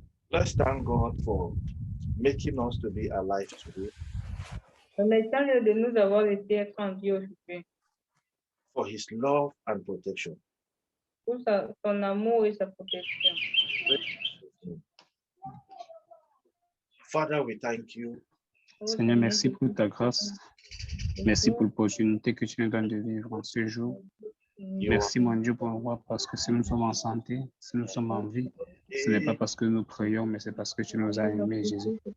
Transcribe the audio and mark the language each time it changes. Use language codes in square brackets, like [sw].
[en] Let's thank God for making us to be alive today, [fr] Remercions-le de nous avoir laissé être en vie aujourd'hui, [en] for his love and protection. [fr] pour son amour et sa protection. [en] Father, we thank you [fr] Seigneur, merci pour ta grâce. Merci pour l'opportunité que tu nous donnes de vivre en ce jour. Merci, mon Dieu, pour moi, parce que si nous sommes en santé, si nous sommes en vie, ce n'est pas parce que nous prions, mais c'est parce que tu nous as aimés, Jésus.